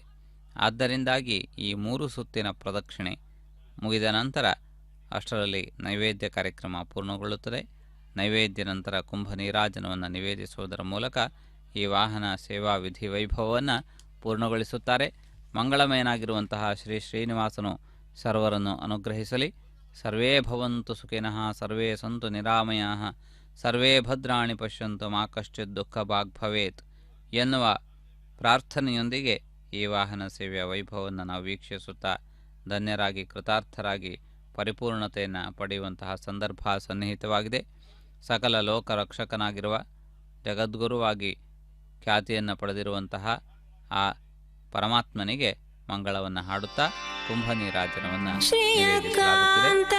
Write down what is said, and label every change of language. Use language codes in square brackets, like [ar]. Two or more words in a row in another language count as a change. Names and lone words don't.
[kn] ಆದ್ದರಿಂದಾಗಿ ಈ 3 ಸುತ್ತಿನ ಪ್ರದಕ್ಷಿಣೆ ಮುಗಿದ ನಂತರ ಅಷ್ಟರಲ್ಲಿ ನೈವೇದ್ಯ ಕಾರ್ಯಕ್ರಮ ಪೂರ್ಣಗೊಳ್ಳುತ್ತದೆ. ನೈವೇದ್ಯ ನಂತರ ಕುಂಭ ನೀರಾಜನವನ್ನು ನಿವೇದಿಸುವುದರ ಮೂಲಕ ಈ ವಾಹನ ಸೇವಾ ವಿಧಿ ವೈಭವವನ್ನು ಪೂರ್ಣಗೊಳಿಸುತ್ತಾರೆ. ಮಂಗಳಮಯನಾಗಿರುವಂತಹ ಶ್ರೀ ಶ್ರೀನಿವಾಸನು ಸರ್ವರನ್ನು ಅನುಗ್ರಹಿಸಲಿ. [sa] ಸರ್ವೇ ಭವಂತು ಸುಖಿನಃ, ಸರ್ವೇ ಸಂತು ನಿರಾಮಯಾಃ, ಸರ್ವೇ ಭದ್ರಾಣಿ ಪಶ್ಯಂತು ಮಾ ಕಶ್ಚಿತ್ ದುಃಖ ಭಾಗ್ ಭವೇತ್ [kn] ಎನ್ನುವ ಪ್ರಾರ್ಥನೆಯೊಂದಿಗೆ ಈ ವಾಹನ ಸೇವೆಯ ವೈಭವವನ್ನು ನಾವು ವೀಕ್ಷಿಸುತ್ತಾ ಧನ್ಯರಾಗಿ ಕೃತಾರ್ಥರಾಗಿ ಪರಿಪೂರ್ಣತೆಯನ್ನು ಪಡೆಯುವಂತಹ ಸಂದರ್ಭ ಸನ್ನಿಹಿತವಾಗಿದೆ. ಸಕಲ ಲೋಕರಕ್ಷಕನಾಗಿರುವ ಜಗದ್ಗುರುವಾಗಿ ಖ್ಯಾತಿಯನ್ನು ಪಡೆದಿರುವಂತಹ ಆ ಪರಮಾತ್ಮನಿಗೆ ಮಂಗಳವನ್ನು ಹಾಡುತ್ತಾ ಕುಂಭನೀರಾಜನವನ್ನು ನಿವೇದಿಸಲಾಗುತ್ತಿದೆ.